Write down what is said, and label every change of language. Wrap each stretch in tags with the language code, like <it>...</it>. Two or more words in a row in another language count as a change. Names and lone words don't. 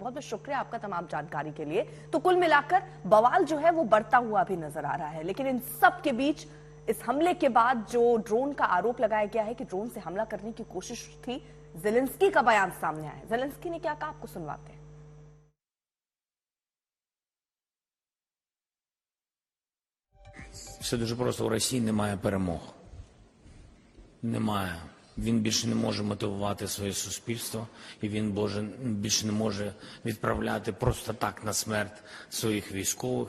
<hi>बहुत बहुत शुक्रिया आपका तमाम जानकारी के लिए। तो कुल मिलाकर बवाल जो है वो बढ़ता हुआ भी नजर आ रहा है, लेकिन इन सब के बीच इस हमले के बाद जो ड्रोन का आरोप लगाया गया है कि ड्रोन से हमला करने की कोशिश थी, ज़ेलेंस्की का बयान सामने आया। ज़ेलेंस्की ने क्या कहा, आपको सुनवाते हैं।</hi> <uk>Все дуже просто. У Росії немає перемог. Немає. Він більше не може мотивувати своє суспільство, і він більше не може відправляти просто так на смерть своїх військових.</uk>